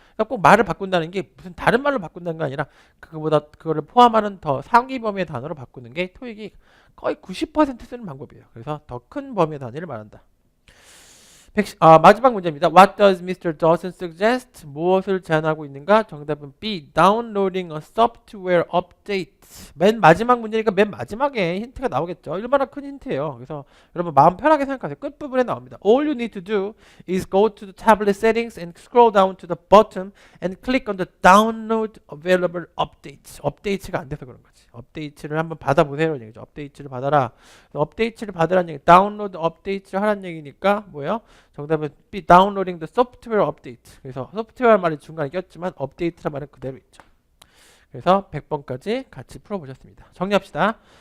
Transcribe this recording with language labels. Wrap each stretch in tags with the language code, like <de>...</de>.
<ko>그러니까 꼭 말을 바꾼다는 게 무슨 다른 말로 바꾼다는 게 아니라 그거를 포함하는 더 상위 범위의 단어로 바꾸는 게 토익이 거의 90% 쓰는 방법이에요. 그래서 더 큰 범위의 단위를 말한다. 마지막 문제입니다.</ko> <en>What does Mr. Dawson suggest?</en> <ko>무엇을 제안하고 있는가? 정답은</ko> <en>B. Downloading a software update.</en> <ko>맨 마지막 문제니까 맨 마지막에 힌트가 나오겠죠. 얼마나 큰 힌트예요. 그래서 여러분 마음 편하게 생각하세요. 끝부분에 나옵니다.</ko> <en>All you need to do is go to the tablet settings and scroll down to the bottom and click on the download available updates.</en> <ko>업데이트가 안 돼서 그런 거지. 업데이트를 한번 받아보세요. 얘기죠. 업데이트를 받아라. 업데이트를 받으라는 얘기. 다운로드 업데이트를 하라는 얘기니까 뭐예요? 정답은</ko> <en>B. Downloading the software update.</en> <ko>그래서 소프트웨어 말이 중간에 꼈지만 업데이트란 말은 그대로 있죠. 그래서 100번까지 같이 풀어보셨습니다. 정리합시다.</ko>